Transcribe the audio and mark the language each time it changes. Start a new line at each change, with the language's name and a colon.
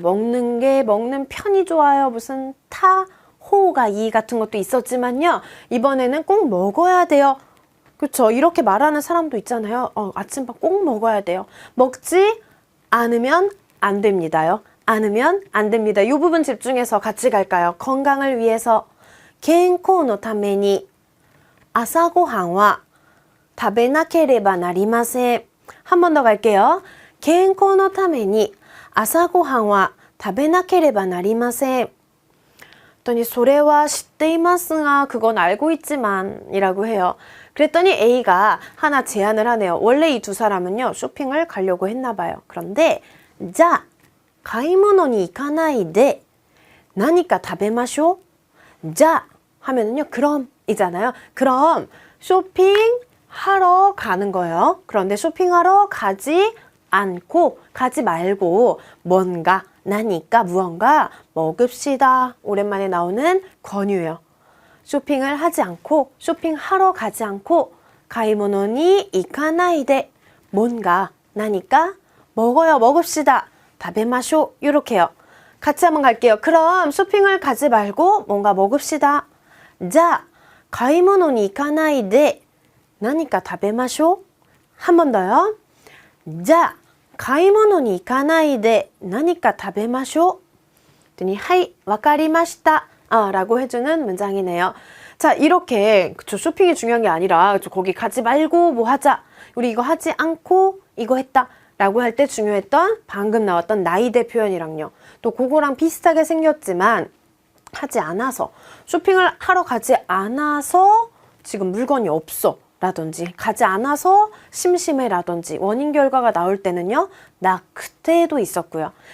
Korean: 먹는 편이 좋아요. 무슨 호가 이 같은 것도 있었지만요. 이번에는 꼭 먹어야 돼요. 그렇죠. 이렇게 말하는 사람도 있잖아요. 아침밥 꼭 먹어야 돼요. 먹지 않으면 안 됩니다요. 않으면 안 됩니다. 이 부분 집중해서 같이 갈까요? 건강을 위해서
Japanese: 健康のために朝ごはんは食べなければなりません。
Korean: 한 번 더 갈게요.
Japanese: 健康のために朝ごはんは食べなければなりません.
Korean: 그랬더니
Japanese: それは知っていますが
Korean: 그건 알고 있지만 이라고 해요. 그랬더니 A가 하나 제안을 하네요. 원래 이 두 사람은요, 쇼핑을 가려고 했나 봐요. 그런데
Japanese: じゃあ買い物に行かないで何か食べましょう.
Korean: じゃあ 하면은요, 그럼 이잖아요. 그럼 쇼핑하러 가는 거예요. 그런데 쇼핑하러 가지 않고, 가지 말고 뭔가, 나니까 무언가 먹읍시다. 오랜만에 나오는 권유예요. 쇼핑을 하지 않고, 쇼핑하러 가지 않고, 가이모노니 이카나이데 뭔가, 나니까 먹어요. 먹읍시다. 다베마쇼. 요렇게요. 같이 한번 갈게요. 그럼 쇼핑을 가지 말고 뭔가 먹읍시다.
Japanese: じゃあ買い物に行かないで何か食べましょう.
Korean: 한 번 더요.
Japanese: じゃあ買い物に行かないで何か食べましょう.
Korean: 그랬더니
Japanese: はい、わかりました.
Korean: 라고 해주는 문장이네요. 자, 이렇게 그쵸, 쇼핑이 중요한 게 아니라 그쵸, 거기 가지 말고 뭐 하자. 우리 이거 하지 않고 이거 했다 라고 할 때 중요했던 방금 나왔던 나이대 표현이랑요. 또 그거랑 비슷하게 생겼지만 하지 않아서, 쇼핑을 하러 가지 않아서 지금 물건이 없어 라든지, 가지 않아서 심심해 라든지 원인 결과가 나올 때는요, 나 그때도 있었고요.